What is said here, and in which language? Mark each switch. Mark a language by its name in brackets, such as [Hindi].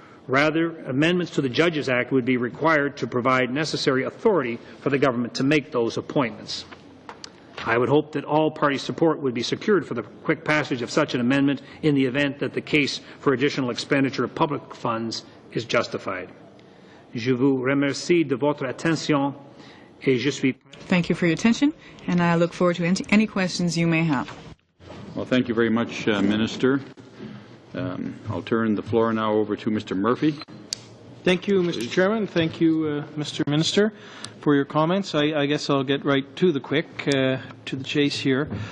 [English] Rather, amendments to the Judges Act would be required to provide necessary authority for the government to make those appointments. I would hope that all party support would be secured for the quick passage of such an amendment in the event that the case for additional expenditure of public funds is justified. [French] Je vous remercie de votre attention et je suis... [English] Thank you for your attention, and I look forward to any questions you may have. Well, thank you very much, Minister. I'll turn the floor now over to Mr. Murphy. Thank you, Mr. Chairman. Thank you, Mr. Minister, for your comments. I guess I'll get right to the to the chase here.